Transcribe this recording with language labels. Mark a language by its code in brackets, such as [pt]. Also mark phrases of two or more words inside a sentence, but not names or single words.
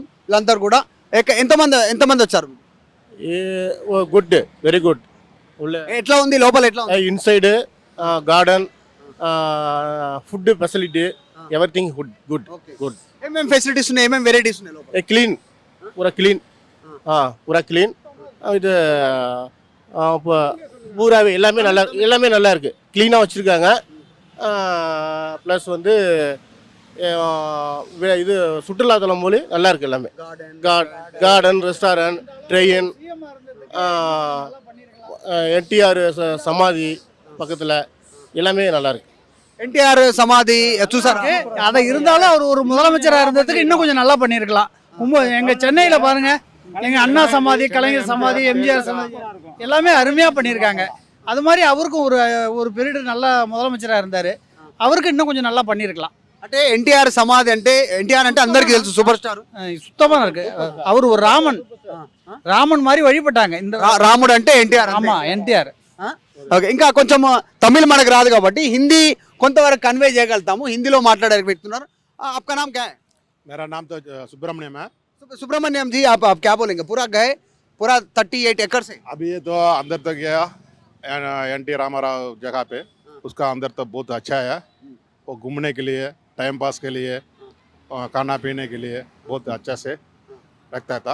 [te] వీళ్ళందరూ కూడా ఎంతమంది వచ్చారు? [en] Good, very good. [te] ఎట్లా ఉంది లోపల, ఎట్లా ఉంది [en] Inside garden, food facility, everything good good good. [te] ఏమేమి ఫెసిలిటీస్ ఉన్నాయి, ఏమేమి వెరైటీస్ ఉన్నాయి లోపల? [en] Clean, poora clean, [ta] பூரா க்ளீன். இது பூராவே எல்லாமே நல்லா இருக்குது, க்ளீனாக வச்சுருக்காங்க. ப்ளஸ் வந்து இது சுற்றுலாத்தலம் போல நல்லா இருக்குது எல்லாமே. கார்டன், ரெஸ்டாரண்ட், ட்ரெயின், என்டிஆர் சமாதி பக்கத்தில் எல்லாமே நல்லா இருக்கு. [te] என்டிஆர் சமாதி చూసారా? [ta] அதை இருந்தாலும் அவர் ஒரு முதலமைச்சராக இருந்ததுக்கு இன்னும் கொஞ்சம் நல்லா பண்ணியிருக்கலாம். எங்கள் சென்னையில் பாருங்கள், எங்கள் அண்ணா சமாதி, கலைஞர் சமாதி, எம்ஜிஆர் சமாதி எல்லாமே அருமையாக பண்ணியிருக்காங்க. அது மாதிரி அவருக்கும் ஒரு பீரியட் நல்லா முதலமைச்சராக இருந்தார், அவருக்கு இன்னும் கொஞ்சம் நல்லா பண்ணியிருக்கலாம். [te] అంటే ఎన్టీఆర్ సమాధి అంటే ఎన్టీఆర్ అంటే అందరికీ తెలుసు, సూపర్ స్టార్, [ta] சுத்தமாக இருக்கு. அவர் ஒரு రామన్ மாதிரி వழிపట్టాங்க. இந்த [te] రాముడు అంటే ఎన్టీఆర్. [ta] ஆமா, ఎన్టీఆర్. [te] ఓకే, ఇంకా కొంచెం తమిళ్ మనకు రాదు కాబట్టి హిందీ కొంతవరకు కన్వే చేయగలుగుతాము. హిందీలో మాట్లాడే వ్యక్తి ఉన్నారు. [hi] आपका नाम क्या है? मेरा नाम तो सुब्रमण्यम है. सुब्रमण्यम जी, आप क्या बोलेंगे? पूरा गए, पूरा 38 एकड़ से अभी ये तो अंदर तक गया एनटी रामाराव जगह पे, उसका अंदर तो बहुत अच्छा है. वो घूमने के लिए, टाइम पास के लिए, खाना पीने के लिए बहुत अच्छा से रखता था.